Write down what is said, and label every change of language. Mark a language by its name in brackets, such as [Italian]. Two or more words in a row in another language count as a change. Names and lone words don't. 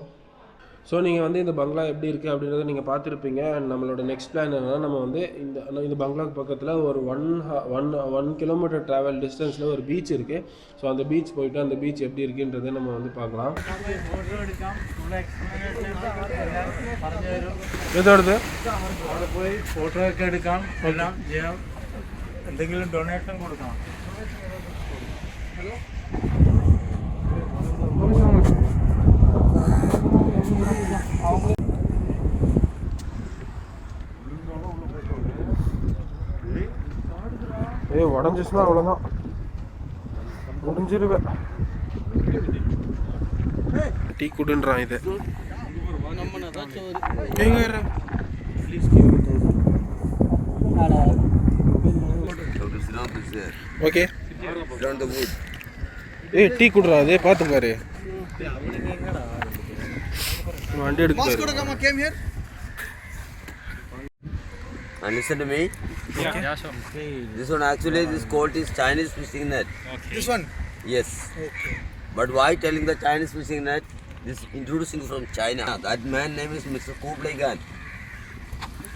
[Tamil] ஸோ நீங்கள் வந்து இந்த பங்களா எப்படி இருக்குது அப்படின்றத நீங்கள் பார்த்துருப்பீங்க. அண்ட் நம்மளோட [English] next plan [Tamil] என்னென்னா, நம்ம வந்து இந்த பங்களாக்கு பக்கத்தில் ஒரு 1 கிலோமீட்டர் [English] travel distance [Tamil] ஒரு பீச் இருக்குது. ஸோ அந்த பீச் போயிட்டு அந்த பீச் எப்படி இருக்குன்றதை நம்ம வந்து பார்க்கலாம். [Malayalam] எதோடது അവിടെ പോയി ഫോട്ടോ ഒക്കെ എടുക്കാം, എല്ലാം ചെയ്യാം, എന്തെങ്കിലും ഡൊണേഷൻ കൊടുക്കാം. [Tamil] உடஞ்சிச்சுன்னா அவ்வளோதான், முடிஞ்சிருவேன். டீ குடுன்றான் இது. ஓகே ஏய் டீ குடுறா, அதே பார்த்து பாரு. வண்டி எடுக்க. [English] And listen to me. Yeah, sure. This one actually, this called is Chinese fishing net. Okay. This one? Yes. Okay. But why telling the Chinese fishing net? This introducing from China. That man name is Mr. Kublai Khan.